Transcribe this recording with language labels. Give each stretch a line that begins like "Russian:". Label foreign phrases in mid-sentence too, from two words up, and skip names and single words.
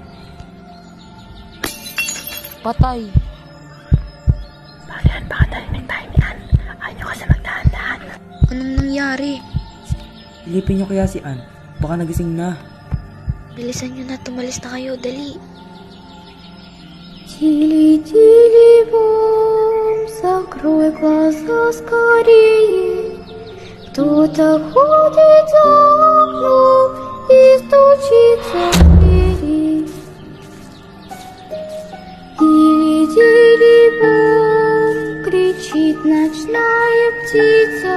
Filipino: Patay. Anong nangyari? Ilipin nyo kaya si Ann. Baka nagising na. Bilisan nyo na, tumalis na kayo, dali.
Russian: Тили-тили-бом, закрой глаза скорее. Кто-то ходит за окном и стучится в двери. Тили-тили-бом, кричит ночная птица.